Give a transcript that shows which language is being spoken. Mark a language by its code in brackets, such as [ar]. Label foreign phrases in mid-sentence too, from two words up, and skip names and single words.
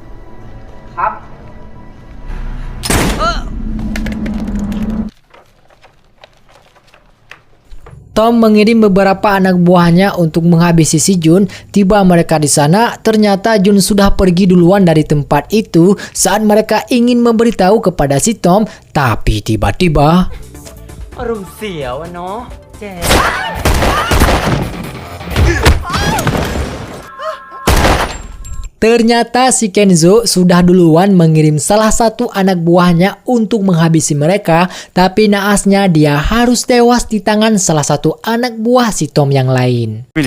[id] Tom mengirim beberapa anak buahnya untuk menghabisi si Jun. Tiba mereka di sana, ternyata Jun sudah pergi duluan dari tempat itu saat mereka ingin memberitahu kepada si Tom. Tapi tiba-tiba [th] อารมณ์เสียวอะเนาะแก [id] ternyata si Kenzo sudah duluan mengirim salah satu anak buahnya untuk menghabisi mereka. Tapi naasnya dia harus tewas di tangan salah satu anak buah si Tom yang lain.